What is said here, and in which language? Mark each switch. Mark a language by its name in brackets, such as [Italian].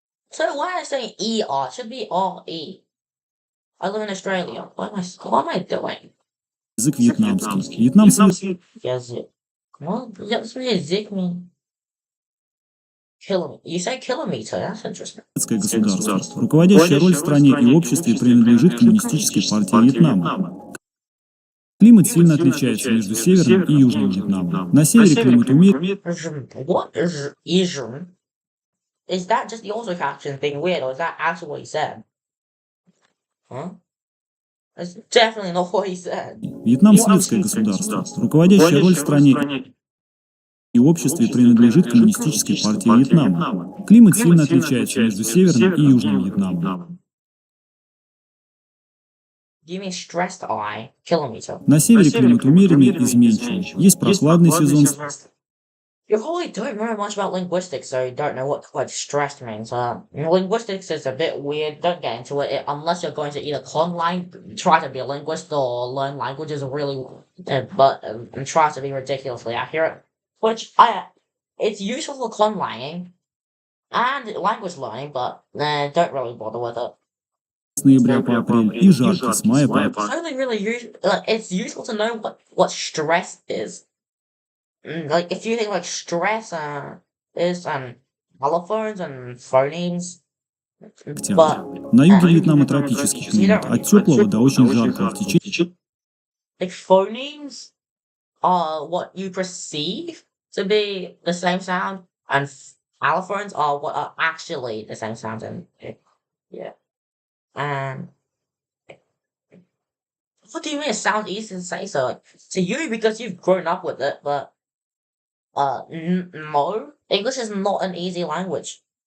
[English] So why am I saying ER? It should be RE. I live in Australia. What am I doing? [Russian] Язык вьетнамский. Вьетнамский Язык. [English] Well, [Russian] язык [English] mean kilometer. You say kilometer, that's interesting. [Russian] государство. Руководящая роль в стране и обществе принадлежит Коммунистической партии Вьетнама. Климат сильно отличается между Северным и Южным Вьетнамом. На севере климат умеренный. [English] What is Asian? Is that just the auto caption being weird, or is that actually what he said? Huh? That's definitely not what he said. [Russian] Вьетнам светское государство. Руководящая роль в стране и обществе принадлежит Коммунистической партии Вьетнама. Климат сильно отличается между Северным и Южным Вьетнамом. [English] Do you mean stressed I, kilometer? [Russian] На севере климат умеренный и изменчивый. Есть прохладный сезон. [English] You probably don't know much about linguistics, so you don't know what the word stressed means. Linguistics is a bit weird. Don't get into it unless you're going to either try to be a linguist, or learn languages really, and try to be ridiculously accurate. It's useful for conlanging and language learning, but don't really bother with it. [Russian] с ноября по апрель и жарко с мая по [English] It's only really it's useful to know what stress is. Like if you think like stress is allophones and phonemes, [Russian] октябрь. [English] but [Russian] На юге Вьетнама тропический климат, от теплого до очень жаркого в течение [English] like phonemes are what you perceive to be the same sound, and allophones are what are actually the same sound. And yeah, and what do you mean? It sounds easy to say so to you because you've grown up with it, but no, English is not an easy language.